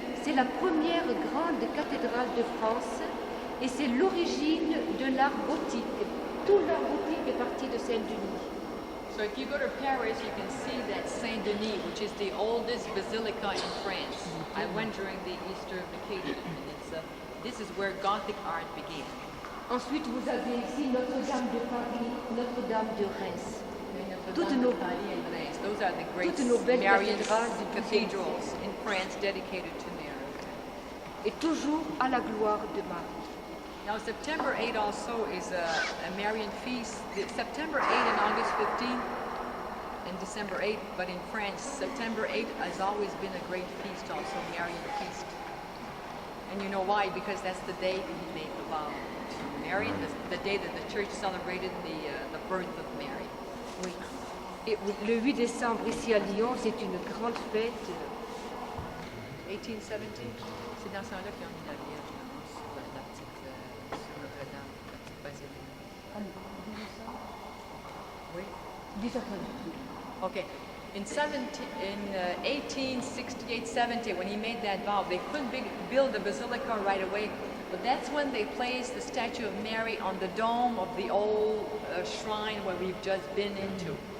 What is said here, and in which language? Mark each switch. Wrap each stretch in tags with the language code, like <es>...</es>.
<fr>C'est la première grande cathédrale de France et c'est l'origine de l'art gothique. Tout l'art gothique est parti de Saint-Denis.</fr> <en>So So if you go to Paris, you can see that Saint Denis, which is the oldest basilica in France. I went during the Easter vacation, and this is where Gothic art began.</en> <fr>Ensuite, vous avez ici Notre-Dame de Paris, Notre-Dame de Reims.</fr> <en>Notre Dame de Paris and Reims. Those are the great</en> <fr>Toutes nos belles</fr> <en>Marian</en> <fr>cathédrales du</fr> <en>cathedrals in France dedicated to Mary.</en> <fr>Et toujours à la gloire de Marie.</fr> <en>Now, September 8 also is a Marian feast. September 8 and August 15 and December 8, but in France, September 8 has always been a great feast also, Marian feast. And you know why? Because that's the day that he made the vow to Mary, the day that the church celebrated the birth of Mary.</en> <fr>Oui. Et le 8 décembre, ici à Lyon, c'est une grande fête. 1817, c'est dans ce temps-là qu'ils ont mis la Vierge sur la petite sur Notre-Dame, la petite basilique. Oui. 1838.</fr> <en>Okay. In 1868-70, when he made that vow, they couldn't build the basilica right away, but that's when they placed the statue of Mary on the dome of the old shrine where we've just been into.</en>